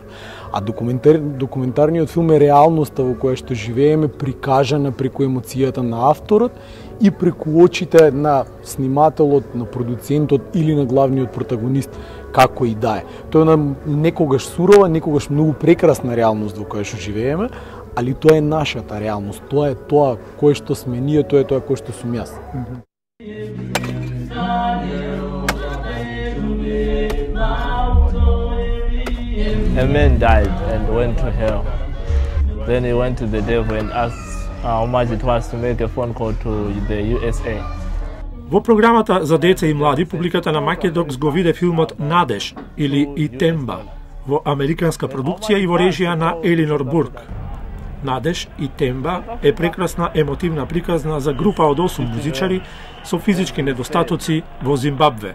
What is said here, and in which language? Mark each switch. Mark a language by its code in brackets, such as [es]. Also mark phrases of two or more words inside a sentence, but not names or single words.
[mk] А документарниот филм е реалноста во која што живееме, прикажана преку емоцијата на авторот и преку очите на снимателот, на продуцентот или на главниот протагонист, како и да е. Тоа е некогаш сурова, некогаш многу прекрасна реалност во која што живееме, али тоа е нашата реалност, тоа е тоа кое што сме ние, тоа е тоа кое што сум јас. [en] A man died and went to hell. Then he went to the devil and asked how much it was to make a phone call to the USA. [mk] Во програмата за деца и млади, публиката на Македокс го виде филмот Надеж или Итемба во американска продукција и во режија на Елинор Бурк. Надеж и Темба е прекрасна емотивна приказна за група од 8 музичари со физички недостатоци во Зимбабве.